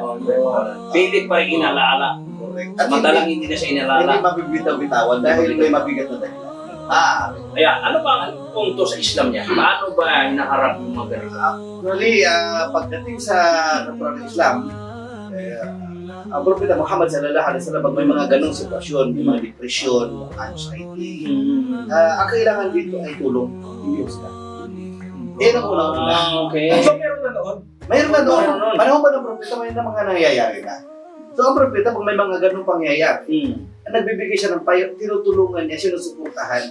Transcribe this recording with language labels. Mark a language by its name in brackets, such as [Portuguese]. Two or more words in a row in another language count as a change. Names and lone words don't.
[Filipino] pilit pa rin inalaala. At Samantalang hindi na siya hindi inalala. mabibitaw-bitawan dahil may mabigat na dahilan. Kaya ano ba ang punto sa Islam niya? Paano ba hinaharap yung mga ganito? Actually, pagdating sa natural Islam, ang Propeta Muhammad [Arabic] صلى الله عليه وسلم, [Filipino] pag may mga ganong sitwasyon, may mga [English] depression, anxiety, [Filipino] ang kailangan dito ay tulong, hindi husga. Yan ang unang-una. Okay. So meron na noon. Mayroon na doon. Meron. Panahon ba ng Propeta, may na mga nangyayari na. So ang Propeta, pag may mga ganong pangyayari, nagbibigay siya ng payo, tinutulungan niya, sinusuportahan.